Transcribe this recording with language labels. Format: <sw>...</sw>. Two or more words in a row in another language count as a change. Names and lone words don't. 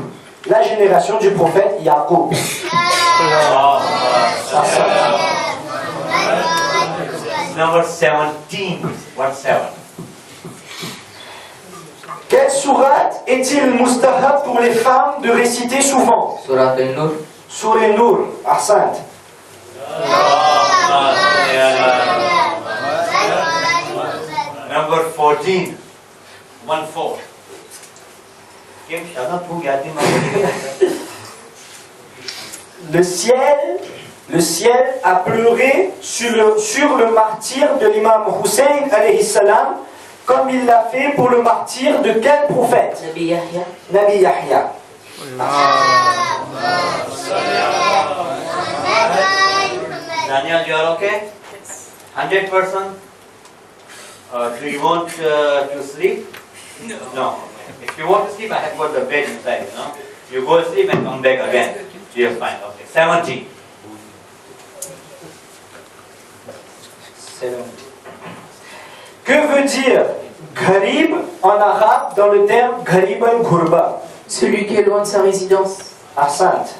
<fr>La génération du prophète Jacob.</fr> <en>Number 17. 17.</en> <fr>Quelle sourate est-il mustahab pour les femmes de réciter souvent?</fr> <ar>Surat Al-Nur. Surah An-Nur. Ahsan.</ar> <en>Number 14. 14. Kim shada tu yadi ma.</en> <fr>Le ciel a pleuré sur le martyr de l'imam Hussein</fr> <ar>عليه السلام,</ar> <fr>comme il l'a fait pour le martyr de quel prophète?</fr> <ar>Nabi Yahya. Nabi Yahya.</ar> <en>Daniel, you are okay? 100%? Do you want to sleep? No. If you want to sleep, I have got the bed inside, you know. You go to sleep and come back again. You're fine. Okay. 70. 70.</en> <fr>Que veut dire gharib en arabe dans le terme</fr> <ar>غريب الغربة?</ar> <fr>Celui qui est loin de sa résidence.</fr> <ar>Ahsan.</ar>